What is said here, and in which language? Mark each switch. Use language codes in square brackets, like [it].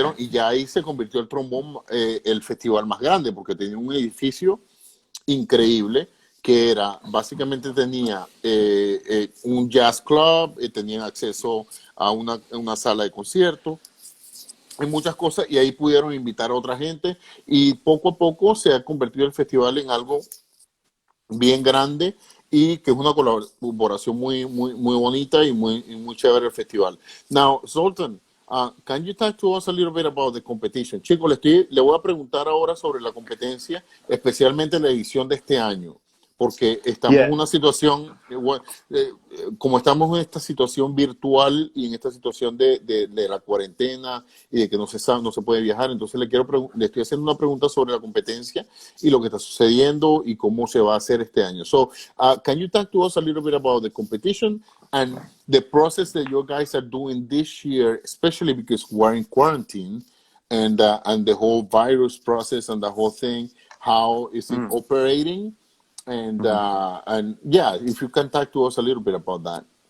[es] ya ahí se convirtió el trombón el festival más grande, porque tenía un edificio increíble que básicamente tenía un jazz club, tenían acceso a una sala de concierto, hay muchas cosas, y ahí pudieron invitar a otra gente, y poco a poco se ha convertido el festival en algo bien grande, y que es una colaboración muy bonita y muy chévere el festival. [en] Now, Zoltan, can you talk to us a little bit about the competition? [es] Chicos, le voy a preguntar ahora sobre la competencia, especialmente la edición de este año, porque estamos en una situación, como estamos en esta situación virtual y en esta situación de la cuarentena y de que no se puede viajar. Entonces le estoy haciendo una pregunta sobre la competencia y lo que está sucediendo y cómo se va a hacer este año. [en] So, can you talk to us a little bit about the competition and the process that you guys are doing this year, especially because we're in quarantine, and the whole virus process and the whole thing? how is it operating, and yeah, if you can talk to us a little bit about that.